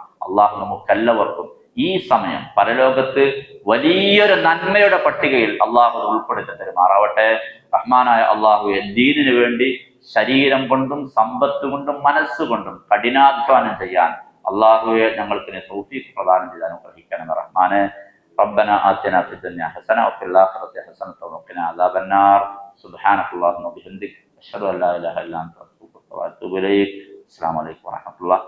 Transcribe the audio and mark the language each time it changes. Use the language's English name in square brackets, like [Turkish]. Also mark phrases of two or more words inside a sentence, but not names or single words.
[Malayalam] അള്ളാഹു നമുക്കെല്ലാവർക്കും ഈ സമയം പരലോകത്ത് വലിയൊരു നന്മയുടെ പട്ടികയിൽ അള്ളാഹു ഉൾപ്പെടുത്തി തരുമാറാവട്ടെ. റഹ്മാനായ അള്ളാഹുവെ, ദീനിനു വേണ്ടി ശരീരം കൊണ്ടും സമ്പത്ത് കൊണ്ടും മനസ്സുകൊണ്ടും കഠിനാധ്വാനം ചെയ്യാൻ അള്ളാഹുവെ ഞങ്ങൾക്ക് തൗഫീഖ് പ്രദാനം ചെയ്ത് അനുഗ്രഹിക്കണം റഹ്മാനെ. [Arabic] ربنا آتنا في الدنيا حسنة وفي الآخرة حسنة وقنا عذاب النار. سبحانك اللهم وبحمدك أشهد أن لا إله إلا أنت أستغفرك وأتوب إليك. السلام عليكم ورحمة الله.